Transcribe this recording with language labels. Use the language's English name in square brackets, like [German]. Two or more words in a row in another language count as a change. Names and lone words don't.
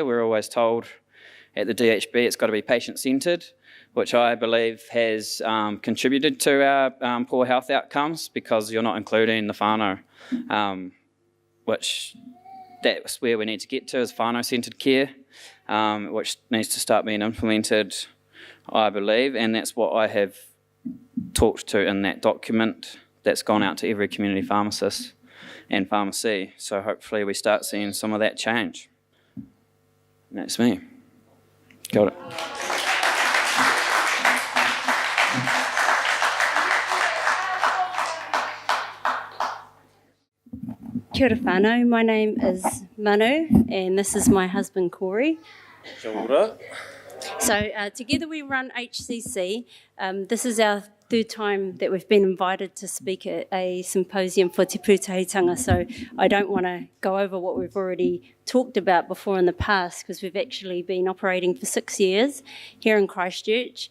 [English] We're always told at the DHB it's got to be patient-centred, which I believe has contributed to our poor health outcomes because you're not including the whānau, which that's where we need to get to is whānau-centred care, which needs to start being implemented, I believe, and that's what I have talked to in that document that's gone out to every community pharmacist and pharmacy. So hopefully we start seeing some of that change. And that's me. Got it. [Māori] Kia ora whānau, [English] my name is Manu and this is my husband Corey. [Māori] Kia ora. [English] So together we run HCC. This is our 3rd time that we've been invited to speak at a symposium for Te Pūtahitanga, so I don't want to go over what we've already talked about before in the past because we've actually been operating for 6 years here in Christchurch.